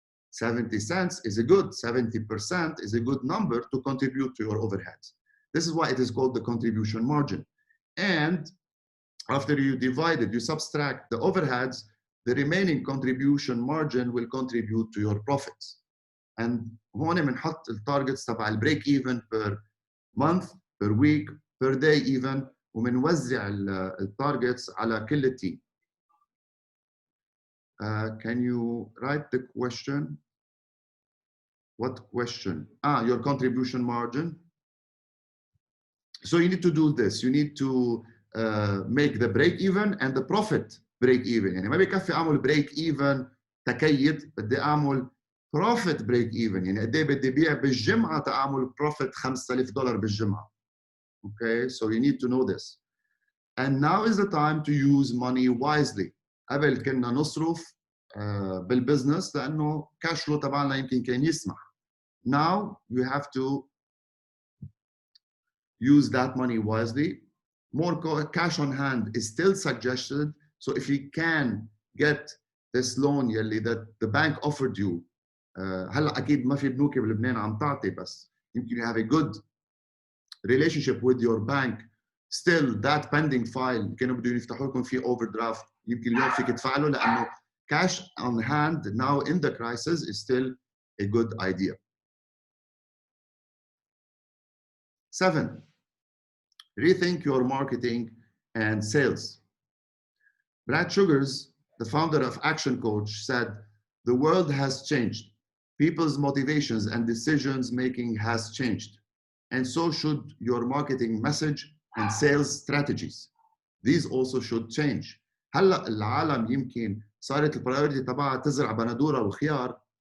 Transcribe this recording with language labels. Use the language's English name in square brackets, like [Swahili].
[English] 70 cents is a good, 70% is a good number to contribute to your overheads. This is why it is called the contribution margin. And after you divide it, you subtract the overheads, the remaining contribution margin will contribute to your profits. [Arabic] And هون بنحط التارجتس تبع البريك [English] even per month, per week, per day even, [Arabic] وبنوزع التارجتس على كل التيم. [English] Can you write the question? What question? Your contribution margin. So you need to do this. You need to make the break even and the profit break even. [Arabic] يعني ما بيكفي أعمل break even تكيد, بدي أعمل profit break even. يعني قد إيه بدي بيع بالجمعة تأعمل profit $5,000 بالجمعة. [English] Okay, so you need to know this. And now is the time to use money wisely. [Arabic] قبل كنا نصرف بالبزنس لأنه cash flow تبعنا يمكن كان يسمح. [English] Now you have to use that money wisely. More cash on hand is still suggested. So if you can get this loan يلي that the bank offered you, [Arabic] هلا أكيد ما في بنوك بلبنان عم تعطي, بس يمكن [English] you have a good relationship with your bank. Still that pending file [Arabic] كانوا بدهم يفتحوا لكم فيه [English] overdraft, [Arabic] يمكن اليوم فيك تدفع له لأنه [English] cash on hand now in the crisis is still a good idea. 7, rethink your marketing and sales. Brad Sugars, the founder of Action Coach, said, the world has changed. People's motivations and decisions making has changed. And so should your marketing message and sales strategies. These also should change. [Arabic] هلا العالم يمكن صارت البرايورتي تبعها تزرع بندورة وخيار.